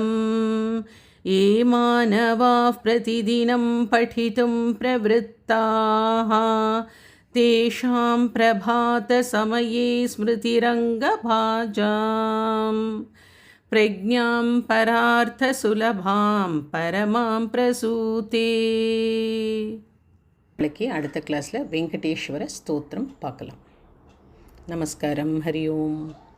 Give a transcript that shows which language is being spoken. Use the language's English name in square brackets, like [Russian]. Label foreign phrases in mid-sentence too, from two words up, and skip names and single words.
[Sanskrit] ये मानवाः प्रतिदिनं पठितुं प्रवृत्ताः तेषां प्रभातसमये स्मृतिरङ्गभाजां प्रज्ञां परार्थसुलभां परमां प्रसूते. [Tamil] அடுத்த கிளாஸில் வெங்கடேஸ்வர ஸ்தோத்திரம் பார்க்கலாம். நமஸ்காரம். ஹரி ஓம்.